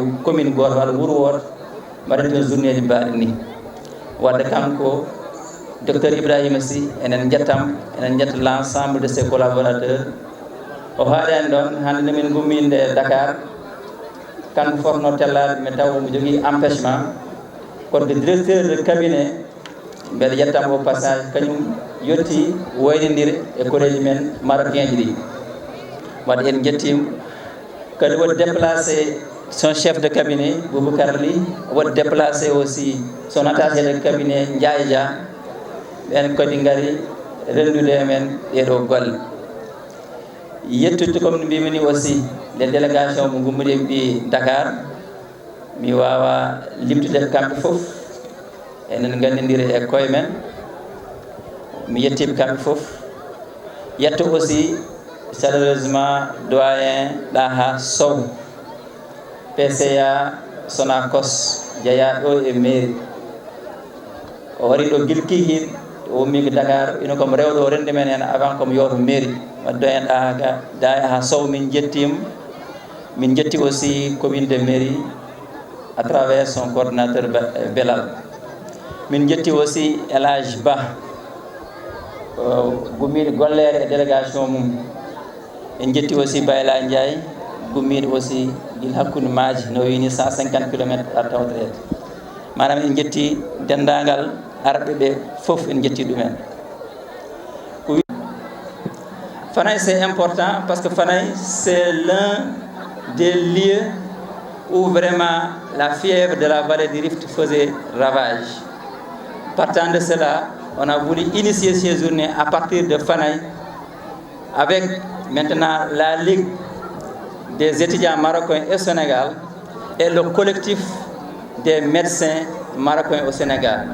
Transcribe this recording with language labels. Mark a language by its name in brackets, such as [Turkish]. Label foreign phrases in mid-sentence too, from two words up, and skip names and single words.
[Fula] commune goto walla wuuro woto mbaɗen toon journée ji mbaɗi ni wadde kanko docteur Ibrahima Sy enen jettam enen jetta [French] l' ensemble de ses collaborateurs [Fula] o haaɗani ɗon hande nde min gumminde Dakar kanko fotno tellade mi taw mo jogui empêchement kono que [French] directeur de cabinet [Fula] mbeɗa yettamo [French] au passage [Fula] kañum yetti waynodiri e koreji men marocain ji ɗi wadde en jettimo kadi waɗi [French] déplacé son chef de cabinet [Fula] Boubacar Ly waɗi [French] déplacé aussi son attaché de cabinet [Fula] Ndiaye Dia ɓen kadi gari rendude men ɗeɗo golle yettude comme no mbimini [French] aussi les délégations [Fula] mo gummudi ɓi Dakar mi wawa limtude kamɓe foof enen gandidiri e koye men mi yettiɓe kamɓe foof yetto [French] aussi chaleureusement [Fula] doyen Daha Sow PCA Sonacos jeeya ɗo e mairie o wari ɗo guilkihiɗ o ummi ko Dakar ino komo rewɗo o rende men hen avant komo yooto mairie wadde doyen Daha Sow min jettimo min jetti aussi [French] commune de mairie à travers son coordinateur [Fula] Belal min jetti aussi El Hadj Ba gummiɗo gollere e délégation mum en jetti aussi Bayla Ndiaye gummiɗo aussi guila hakkude maaji no wini 150 km ar tawtorede manam en jetti dendagal arɓe ɓe foof en jetti ɗumen Fanaye [French] c'est important parce que Fanaye c'est l'un des lieux où vraiment la fièvre de la vallée du Rift faisait ravage. Partant de cela, on a voulu initier ces journées à partir de Fanaye avec maintenant la Ligue des étudiants marocains au Sénégal et le collectif des médecins marocains au Sénégal.